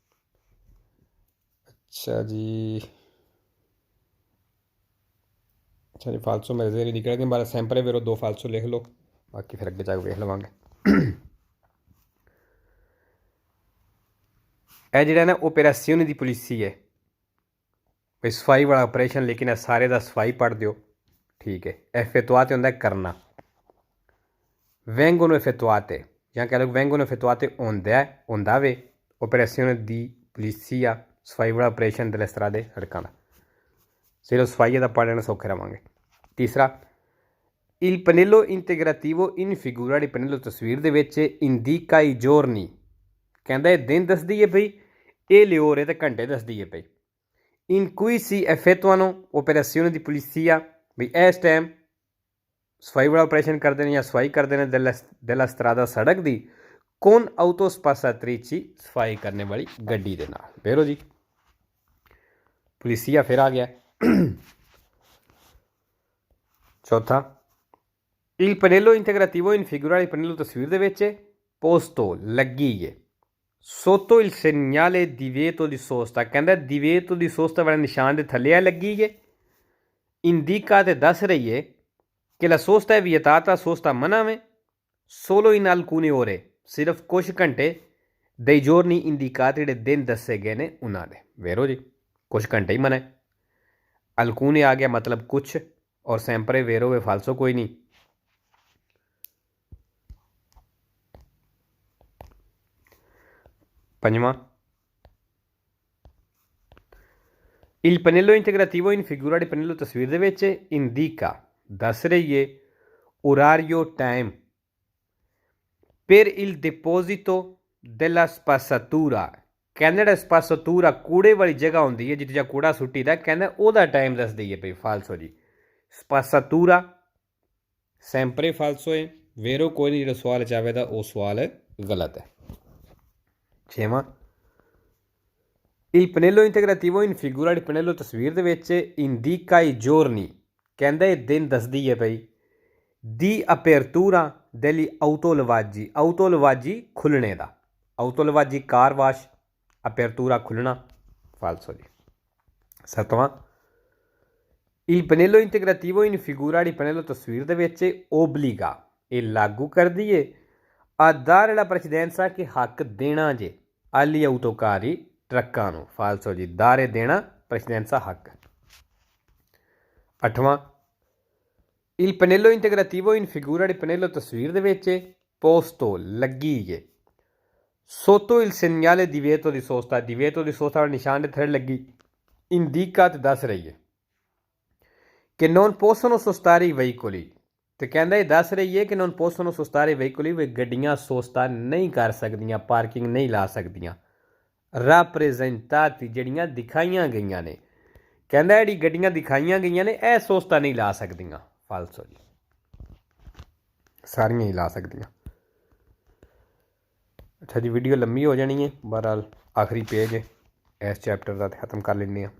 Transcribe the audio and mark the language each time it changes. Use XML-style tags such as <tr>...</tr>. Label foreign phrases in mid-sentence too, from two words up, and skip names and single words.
<pa>ਅੱਛਾ ਜੀ, ਫਾਲਸੋ ਮੇਰੇ ਜ਼ੇਰੇ ਨਿਕਲ ਗਏ, ਬਾਰਾ</pa> <it>sempre vero 2 falso</it> <pa>ਲਿਖ ਲਓ, ਬਾਕੀ ਫਿਰ ਅੱਗੇ ਜਾ ਕੇ ਵੇਖ ਲਵਾਂਗੇ। ਇਹ ਜਿਹੜਾ ਨਾ</pa> <it>operazioni di pulizia</it> <pa>ਹੈ, ਬਈ ਸਫਾਈ ਵਾਲਾ ਆਪਰੇਸ਼ਨ, ਲੇਕਿਨ ਇਹ ਸਾਰੇ ਦਾ ਸਫਾਈ ਪੜ੍ਹ ਦਿਓ। ਠੀਕ ਹੈ, effettuate ਹੁੰਦਾ ਕਰਨਾ,</pa> <it>vengono effettuate</it> <pa>ਜਾਂ ਕਹਿ ਲਓ</pa> <it>vengono effettuate</it> <pa>ਹੁੰਦਾ ਵੇ</pa> <it>operazione di polizia,</it> <pa>ਸਫਾਈ ਵਾਲਾ ਆਪਰੇਸ਼ਨ</pa> <it>delle strade</it> <pa>ਸੜਕਾਂ ਦਾ। ਸਿਰਫ ਸਫਾਈ ਦਾ ਪੜ੍ਹ ਲੈਣਾ ਸੌਖੇ ਰਹਾਂਗੇ। ਤੀਸਰਾ,</pa> <it>il pannello integrativo in figura di pannello</it> <pa>ਤਸਵੀਰ ਦੇ ਵਿੱਚ</pa> <it>indica i giorni,</it> <pa>ਕਹਿੰਦਾ ਇਹ ਦਿਨ ਦੱਸਦੀ ਹੈ ਪਈ, ਇਹ ਲਿਓਰੇ ਤੇ ਘੰਟੇ ਦੱਸਦੀ ਹੈ ਪਈ।</pa> <it>in cui si effettuano operazioni di polizia,</it> <pa>ਵੀ ਇਸ ਟਾਈਮ ਸਫਾਈ ਵਾਲਾ ਆਪਰੇਸ਼ਨ ਕਰਦੇ ਨੇ ਜਾਂ ਸਫਾਈ ਕਰਦੇ ਨੇ</pa> <it>della strada</it> <pa>ਸੜਕ ਦੀ</pa> <it>con autospazzatrici</it> <pa>ਸਫਾਈ ਕਰਨੇ ਵਾਲੀ ਗੱਡੀ ਦੇ ਨਾਲ। ਵੇਰੋ ਜੀ ਪੁਲਿਸੀਆ ਫਿਰ ਆ ਗਿਆ।</pa> <it>ਚੌਥਾ il pannello integrativo in figura il pannello</it> <pa>ਤਸਵੀਰ ਦੇ ਵਿੱਚ</pa> <it>posto</it> <pa>ਲੱਗੀ ਹੈ</pa> <it>sotto il segnale divieto di sosta।</it> <pa>ਕਹਿੰਦਾ</pa> <it>divieto di sosta</it> <pa>ਵਾਲੇ ਨਿਸ਼ਾਨ ਦੇ ਥੱਲੇ ਆ ਲੱਗੀ ਹੈ। indica ਤੇ ਦੱਸ ਰਹੀ ਹੈ ਕਿ</pa> <it>la sosta è vietata,</it> <pa>sosta ਮਨਾ ਹੈ</pa> <it>solo in alcune ore,</it> <pa>ਸਿਰਫ ਕੁਝ ਘੰਟੇ</pa> <it>dei giorni indicati</it> <pa>ਜਿਹੜੇ ਦਿਨ ਦੱਸੇ ਗਏ ਨੇ ਉਹਨਾਂ ਦੇ। ਵੇਰੋ ਜੀ ਕੁਝ ਘੰਟੇ ਹੀ ਮਨਾ ਹੈ। alcune ਆ ਗਿਆ ਮਤਲਬ ਕੁਛ ਔਰ</pa> <it>sempre vero</it> <pa>ਵੇ ਫਾਲਸੋ ਕੋਈ ਨਹੀਂ।</pa> <it>ਪੰਜਵਾਂ il pannello integrativo in figura di pannello</it> <pa>ਤਸਵੀਰ ਦੇ ਵਿੱਚ</pa> <it>indica</it> <pa>ਦੱਸ ਰਹੀ ਹੈ</pa> <it>orario time per il deposito della spazzatura।</it> <pa>ਕਹਿੰਦਾ ਜਿਹੜਾ ਸਪਾਸਾਤੂਰਾ ਕੂੜੇ ਵਾਲੀ ਜਗ੍ਹਾ ਹੁੰਦੀ ਹੈ ਜਿੱਥੇ ਜਾਂ ਕੂੜਾ ਸੁੱਟੀ ਦਾ ਕਹਿੰਦਾ ਉਹਦਾ ਟਾਈਮ ਦੱਸਦੀ ਹੈ ਭਈ ਫਾਲਸੋ ਜੀ।</pa> <it>spazzatura sempre falso ਹੈ।</it> <pa>ਵੇਰੋ ਕੋਈ ਨਹੀਂ ਜਿਹੜਾ ਸਵਾਲ ਚਾਹਵੇ ਦਾ ਉਹ ਸਵਾਲ ਗਲਤ ਹੈ।</pa> <it>ਛੇਵਾਂ il pannello integrativo in figura di pannello</it> <pa>ਤਸਵੀਰ ਦੇ ਵਿੱਚ</pa> <it>indica i giorni</it> <pa>ਕਹਿੰਦਾ ਇਹ ਦਿਨ ਦੱਸਦੀ ਹੈ ਭਈ</pa> <it>di apertura degli autolavaggi।</it> <pa>autolavaggi ਖੁੱਲ੍ਹਣੇ ਦਾ autolavaggi</pa> <en>car wash</en> <pa>apertura ਖੁੱਲ੍ਹਣਾ ਫਾਲਸੋ ਜੀ। ਸੱਤਵਾਂ</pa> <it>il pannello integrativo in figura di pannello</it> <pa>ਤਸਵੀਰ ਦੇ ਵਿੱਚ obbliga ਇਹ ਲਾਗੂ ਕਰਦੀ ਹੈ</pa> <it>a dare la precedenza</it> <pa>ਕਿ ਹੱਕ ਦੇਣਾ ਜੇ</pa> <it>agli autocarri</it> <pa>ਟਰੱਕਾਂ ਨੂੰ ਫਾਲਸੋ ਜੀ। ਦਾਰੇ ਦੇਣਾ ਪ੍ਰੈਸੀਡੈਂਸਾ ਹੱਕ। ਅੱਠਵਾਂ</pa> <it>il pannello integrativo in figura di pannello</it> <pa>ਤਸਵੀਰ ਦੇ ਵਿੱਚ</pa> <it>posto</it> <pa>ਲੱਗੀ ਹੈ</pa> <it>sotto il segnale divieto di sosta। divieto di sosta</it> <pa>ਵਾਲਾ ਨਿਸ਼ਾਨ ਦੇ ਥੱਲੇ ਲੱਗੀ indica ਤੇ ਦੱਸ ਰਹੀ ਹੈ ਕਿ</pa> <it>non possono sostare i veicoli</it> <pa>ਤੇ ਕਹਿੰਦਾ ਇਹ ਦੱਸ ਰਹੀ ਹੈ ਕਿ</pa> <it>non possono sostare i veicoli</it> <pa>ਵੀ ਗੱਡੀਆਂ ਸੋਸਤਾ ਨਹੀਂ ਕਰ ਸਕਦੀਆਂ ਪਾਰਕਿੰਗ ਨਹੀਂ ਲਾ ਸਕਦੀਆਂ। ਰਾਪ੍ਰੈਜ਼ੈਂਟਾਤੀ ਜਿਹੜੀਆਂ ਦਿਖਾਈਆਂ ਗਈਆਂ ਨੇ ਕਹਿੰਦਾ ਜਿਹੜੀ ਗੱਡੀਆਂ ਦਿਖਾਈਆਂ ਗਈਆਂ ਨੇ ਇਹ ਸੋਸਤਾ ਨਹੀਂ ਲਾ ਸਕਦੀਆਂ ਫਾਲਸੋ ਜੀ। ਸਾਰੀਆਂ ਹੀ ਲਾ ਸਕਦੀਆਂ। ਅੱਛਾ ਜੀ ਵੀਡੀਓ ਲੰਮੀ ਹੋ ਜਾਣੀ ਹੈ ਬਹਰਹਾਲ ਆਖਰੀ ਪੇਜ ਹੈ ਇਸ ਚੈਪਟਰ ਦਾ ਖਤਮ ਕਰ ਲੈਂਦੇ ਹਾਂ।</pa>